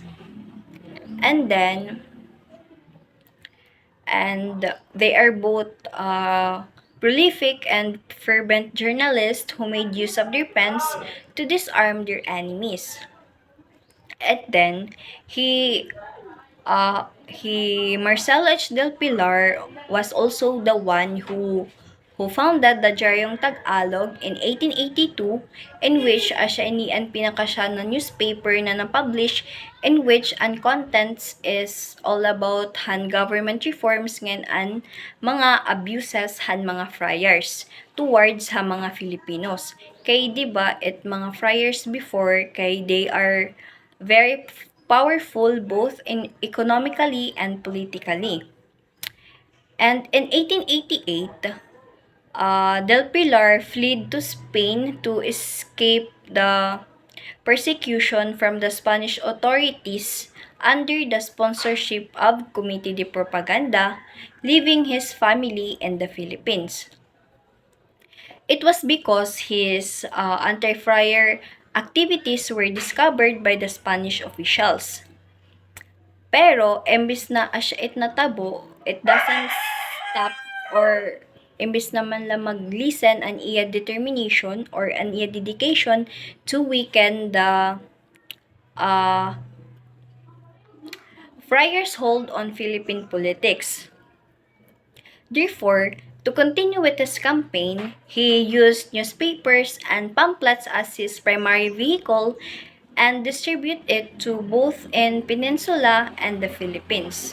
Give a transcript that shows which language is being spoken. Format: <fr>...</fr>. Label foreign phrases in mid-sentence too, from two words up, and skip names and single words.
<en>And then, and they are both prolific and fervent journalists who made use of their pens to disarm their enemies. And then, Marcelo H. del Pilar was also the one who founded the Diaryong Tagalog in 1882, in which</en> <war>siya inian pinakasya na</war> <en>newspaper</en> <war>na na-publish,</war> <en>in which ang contents is all about han government reforms</en> <war>ngan an mga</war> <en>abuses</en> <war>han mga</war> <en>friars towards</en> <war>ha mga</war> <en>Filipinos.</en> <war>Kay 'di ba it mga</war> <en>friars before kay they are very powerful both in economically and politically. And in 1888, Del Pilar fled to Spain to escape the persecution from the Spanish authorities under the sponsorship of Comité de Propaganda, leaving his family in the Philippines. It was because his anti-friar activities were discovered by the Spanish officials.</en> <war>Pero, embis na asya it natabo,</war> <en>it doesn't stop or</en> <war>imbis naman lang mag-listen an iya</war> <en>determination or</en> <war>an iya</war> <en>dedication to weaken the uh, friars' hold on Philippine politics. Therefore, to continue with his campaign, he used newspapers and pamphlets as his primary vehicle and distribute it to both in Peninsula and the Philippines.</en>